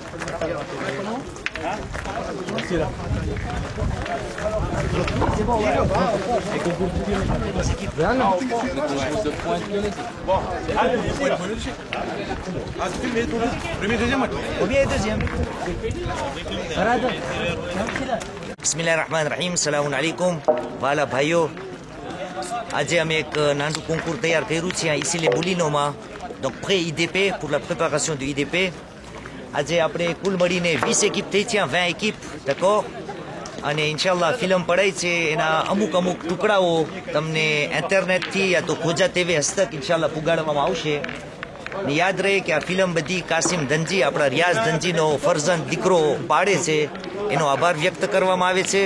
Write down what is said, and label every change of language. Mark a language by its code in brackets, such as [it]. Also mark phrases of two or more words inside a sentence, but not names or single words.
[fr] C'est bon, ouais. Bon, allez, premier, deuxième. Premier et deuxième. [ar] Bismillahirrahmanirrahim. السلام عليكم. Voilà, [gu] ભાઈઓ આજે અમે એક નાનું કોન્કુર તૈયાર કર્યું છે [fr] ici les Moulineaux. Donc pré IDP pour la préparation du IDP. [gu] આજે આપણે કુલ મળીને 20 એકિપ થઈ છે, 20 એકિપ, d'accord. અને ઇન્શાલ્લાહ ફિલ્મ પડાઈ છે એના અમુક ટુકડાઓ તમને ઇન્ટરનેટથી યા તો ખોજા TV હસ્તક ઇન્શાલ્લાહ પુગાડવામાં આવશે. ને યાદ રહે કે આ ફિલ્મ બધી કાસિમ ધનજી, આપણા રિયાઝ ધનજીનો ફરજંદ દીકરો પાડે છે, એનો આભાર વ્યક્ત કરવામાં આવે છે.